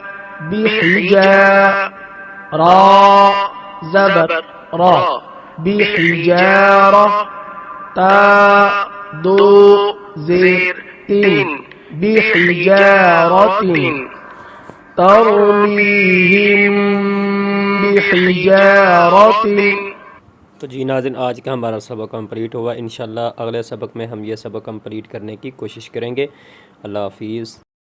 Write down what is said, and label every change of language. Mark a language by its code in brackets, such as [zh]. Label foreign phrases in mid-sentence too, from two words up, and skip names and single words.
[ur] بحجا را زبر را بحجارة تا دو زیر تین بحجارة [ar] ترميهم بحجارة. [ur] تو جی ناظرین، آج کا ہمارا سبق کمپلیٹ ہوا. انشاءاللہ اگلے سبق میں ہم یہ سبق کمپلیٹ کرنے کی کوشش کریں گے. اللہ حافظ.